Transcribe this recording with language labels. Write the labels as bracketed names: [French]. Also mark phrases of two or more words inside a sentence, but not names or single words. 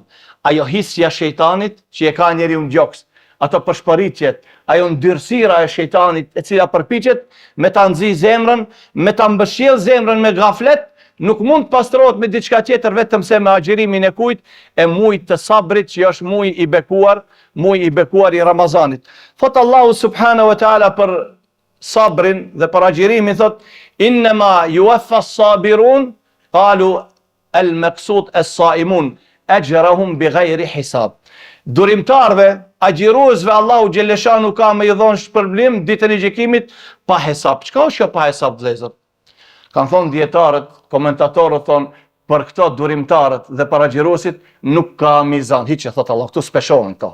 [Albanian] Ajo hisja shejtanit që e ka njeriu në gjoks, ato përshpëritjet, ajo ndyrësira e shejtanit e cila përpiqet me ta nxi zemrën, me ta mbëshjell zemrën me gaflet, nuk mund të pastrohet me diçka tjetër vetëm se me agjerimin e kujt, e muajit të sabrit që është muaji i bekuar i Ramazanit. Thot Allahu [Arabic] سبحانه وتعالى [Albanian] për sabrin dhe për agjerimin, thot: [Arabic] إنما يوفى الصابرون قالوا المقصود الصائمون أجرهم بغير حساب. [Albanian] Durimtarve, agjeruesve, Allahu xheleshanu ka me i dhon shpërblim ditën e gjykimit pa hesab. Çka është kjo pa hesab vëllezër? Kan thonë dietarët, komentatorët thonë, për këto durimtarët dhe për agjeruesit nuk ka mizan, hiç e thot Allah, këtu speshohen këto.